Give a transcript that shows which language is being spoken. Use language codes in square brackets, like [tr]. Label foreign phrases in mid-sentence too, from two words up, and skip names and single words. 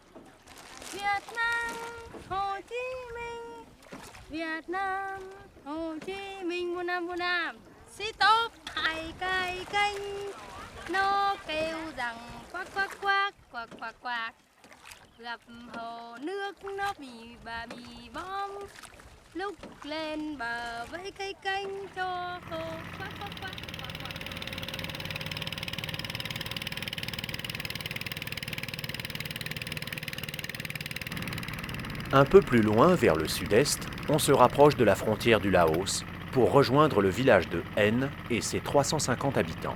[vi] Việt Nam Hồ Chí Minh Việt Nam, Hồ Chí Minh muôn năm, sĩ tốt hãy cày canh, nó kêu rằng quack quack quack quack quack quack, gặp hồ nước nó bị bom, lúc lên bờ với cây canh cho khô quack quack quack quack quack. [fr] Un peu plus loin, vers le sud-est, on se rapproche de la frontière du Laos pour rejoindre le village de Hen et ses 350 habitants.